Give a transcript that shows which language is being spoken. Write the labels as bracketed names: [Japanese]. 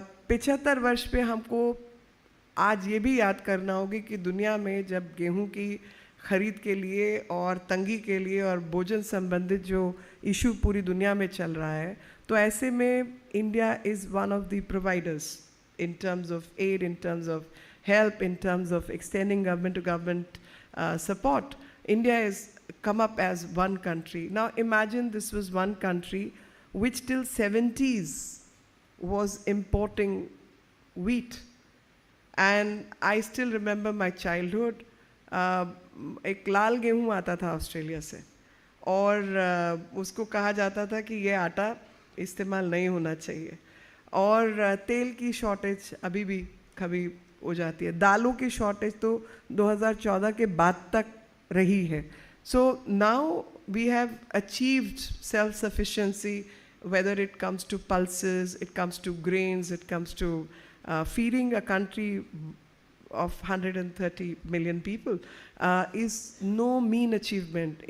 [Hindi] 75 वर्ष पे हमको आज ये भी याद करना होगी कि दुनिया में जब गेहूं की खरीद के लिए और तंगी के लिए और भोजन संबंधित जो इशू पूरी दुनिया में चल रहा है, तो ऐसे में [English] India is one of the providers in terms of aid, in terms of help, in terms of extending government to government support. India has come up as one country. Now imagine this was one country which till 70s was importing wheat. And I still remember my childhood. [Hindi] एक लाल गेहूँ आता था Australia से और उसको कहा जाता था कि ये आटा इस्तेमाल नहीं होना चाहिए. और तेल की शॉर्टेज अभी भी कभी हो जाती है. दालों की शॉर्टेज तो 2014 के बाद तक रही है. [English] So now we have achieved self sufficiency, whether it comes to pulses, it comes to grains, it comes to feeding a country of 130 million people is no mean achievement.